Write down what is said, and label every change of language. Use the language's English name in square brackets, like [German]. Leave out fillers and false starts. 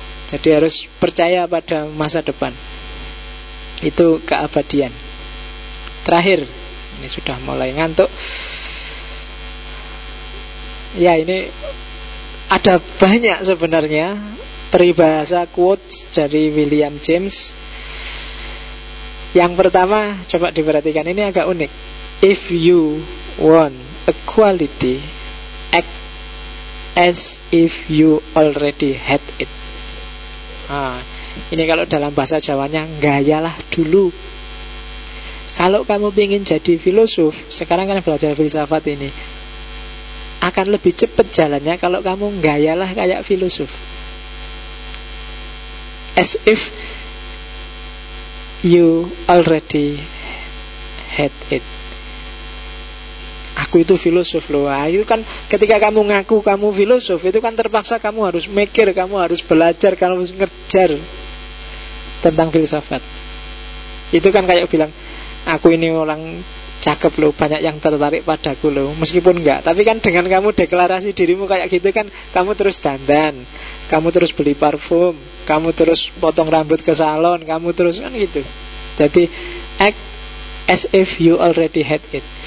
[Indonesian] Jadi harus percaya pada masa depan. Itu keabadian. Terakhir, ini sudah mulai ngantuk. Ya, ini ada banyak sebenarnya peribahasa, quotes dari William James. Yang pertama, coba diperhatikan, ini agak unik. [English] If you want equality, act as if you already had it. [Indonesian] Ini kalau dalam bahasa Jawanya, gayalah dulu. Kalau kamu ingin jadi filosof, sekarang kan belajar filsafat ini, akan lebih cepat jalannya kalau kamu gayalah kayak filosof. [English] As if you already had it. [Indonesian] Aku itu filosof loh. Nah, itu kan ketika kamu ngaku kamu filosof, itu kan terpaksa kamu harus mikir, kamu harus belajar, kamu harus ngejar tentang filsafat. Itu kan kayak bilang, aku ini orang cakep loh, banyak yang tertarik padaku loh. Meskipun enggak, tapi kan dengan kamu deklarasi dirimu kayak gitu kan, kamu terus dandan, kamu terus beli parfum, kamu terus potong rambut ke salon, kamu terus kan gitu. [English] Jadi as if you already had it.